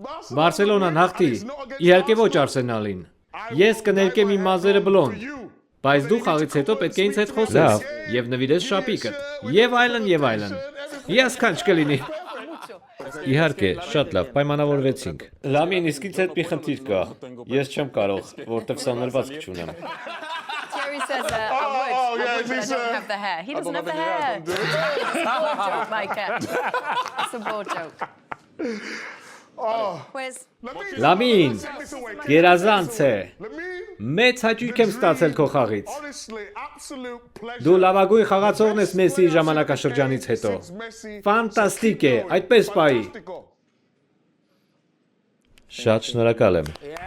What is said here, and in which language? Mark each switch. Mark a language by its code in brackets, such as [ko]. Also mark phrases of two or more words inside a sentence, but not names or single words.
[hy] Բարսելոնան հաղթի, իհարկե ոչ Արսենալին։ Ես կներկեմ իմ մազերը բլոն, բայց դու խաղից հետո պետք է ինձ հետ խոսես եւ նվիրես շապիկը։ Եվ այլն։ Հիասքանչ կլինի։ Իհարկե, շատ լավ, պայմանավորվեցինք։ Լամին, իսկ ինձ հետ մի խնդիր կա։ Ես չեմ կարող, որտեվ սա նրվածք չունեմ։ [en] Terry says, I would, but I don't have the hair. He doesn't have the hair. It's a board joke, Micah. It's a board joke. Where's... [hy] Լամին, գերազանց է։ Մեծ հաճույք եմ ստացել քո խաղից։ Դու լավագույն խաղացողն ես Մեսսիի ժամանակաշրջանից հետո։ Ֆանտաստիկ է, այդպես պայի։ Շատ շնորհակալ եմ։